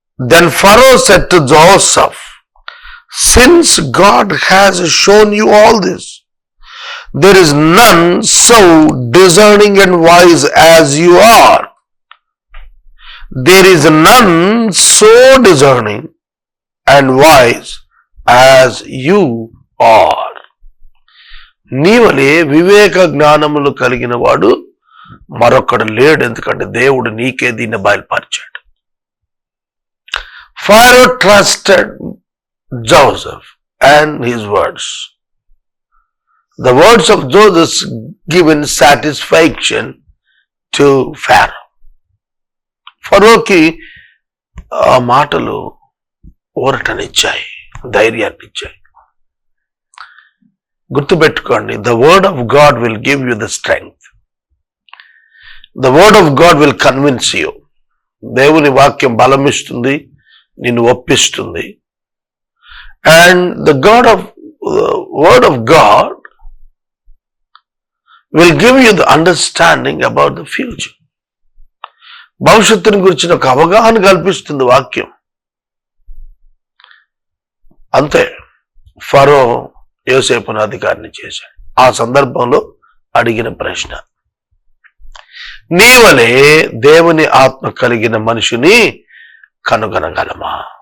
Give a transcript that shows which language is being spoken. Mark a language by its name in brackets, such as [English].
[English] Then Pharaoh said to Joseph, Since God has shown you all this, there is none so discerning and wise as you are. There is none so discerning and wise as you are. [Telugu] నీవలే వివేక జ్ఞానములు కలిగిన వాడు మరొకడు లేడు, ఎందుకంటే దేవుడు నీకే దీన్ని బయలుపరిచాడు. [English] Pharaoh trusted Joseph and his words. The words of Joseph given satisfaction to Pharaoh. [Telugu] ఫరోకి ఆ మాటలు ఊరటనిచ్చాయి, ధైర్యాన్నిచ్చాయి. గుర్తుపెట్టుకోండి, [English] the word of God will give you the strength. The word of God will convince you. [Telugu] దేవుని వాక్యం బలమిస్తుంది, నిన్ను ఒప్పిస్తుంది. [English] And the word of God will give you the understanding about the future. [Telugu] భవిష్యత్తుని గురించిన ఒక అవగాహన కల్పిస్తుంది వాక్యం. అంతే, ఫరో యోసేపును అధికారిని చేశాడు. ఆ సందర్భంలో అడిగిన ప్రశ్న, నీవలే దేవుని ఆత్మ కలిగిన మనిషిని కనుగొనగలమా?